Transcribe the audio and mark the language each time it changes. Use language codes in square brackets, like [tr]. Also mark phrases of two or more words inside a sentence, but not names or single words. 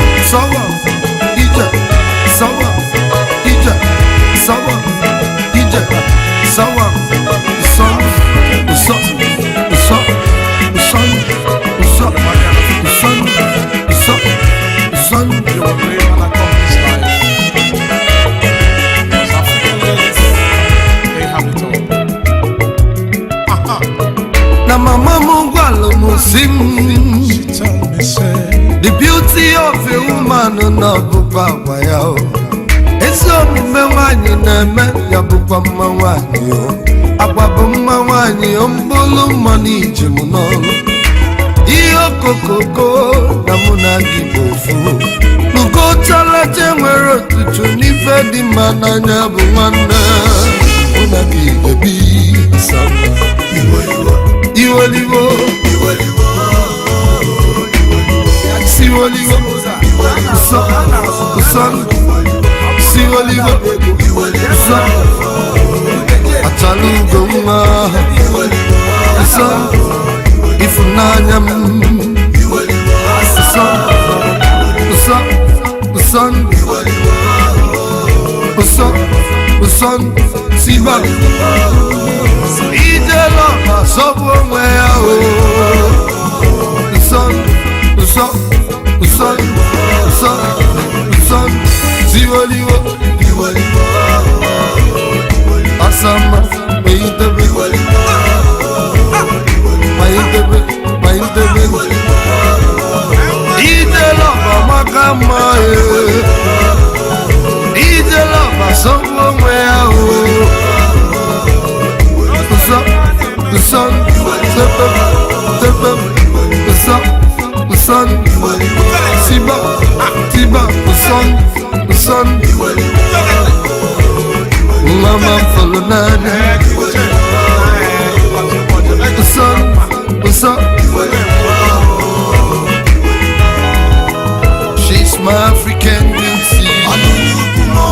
[en] Sawa, ije, sawa, ije, sawa, ije, sawa, usan, usan, usan, usan, usan, usan, usan, usan. You will live an accomplished life. Because African ladies, they have it all. [ig] Aha. Na mama m gwalụ m sị m, [en] She told me, say, The beauty of a woman [ig] na ọbụkwa agwa ya o. Ezi omume nwaanyị na-eme ya bụkwa mma nwaanyị o. Agwa bụ mma nwaanyị o, mbụlụ mma n'ije m n'ọlụ. Ihe okokoko na mụ na gị bụ ofu. N'ugo chalacha nwere otutu n'ife dị mma n'anya bụ nwanne. Mụ na gị ga-ebi samba. Iwe iwe. Iwe liwo. Iwe liwo. Siwo liwo. Usan. Usan. Siwo liwo. Usan. Achala ugo nwa. Usan. Ifunanya m. Usan. Usan. Usan. Usan. Usan. Siba. Ije lọba sọbụ onwe ya o. Usan. Usan. Usan. Usan. Usan. Siwo liwo. Asama. Mayitebe. Mayitebe. Mayitebe. Ije lọba maka mma e. Ije lọba sọbụ onwe ya o. Usan, usan, tepe, tepe, usan, usan, siba, siba, usan, usan, mama folo nane, usan, usan, [en] she's my African beauty.